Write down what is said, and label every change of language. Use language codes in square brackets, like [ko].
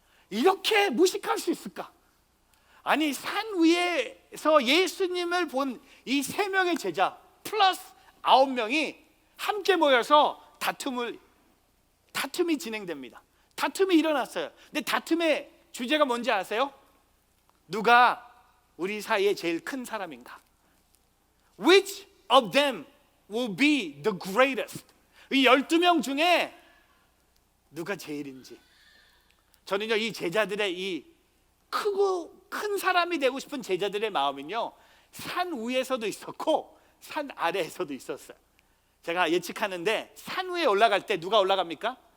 [ko] 이렇게 무식할 수 있을까? 아니, 산 위에서 예수님을 본 이 3명의 제자 플러스 9명이 함께 모여서 다툼이 진행됩니다. 다툼이 일어났어요. 근데 다툼의 주제가 뭔지 아세요? 누가 우리 사이에 제일 큰 사람인가? [en] Which of them will be the greatest? [ko] 이 12명 중에 누가 제일인지. 저는요, 이 제자들의 이 크고 큰 사람이 되고 싶은 제자들의 마음은요, 산 위에서도 있었고 산 아래에서도 있었어요. 제가 예측하는데 산 위에 올라갈 때 누가 올라갑니까?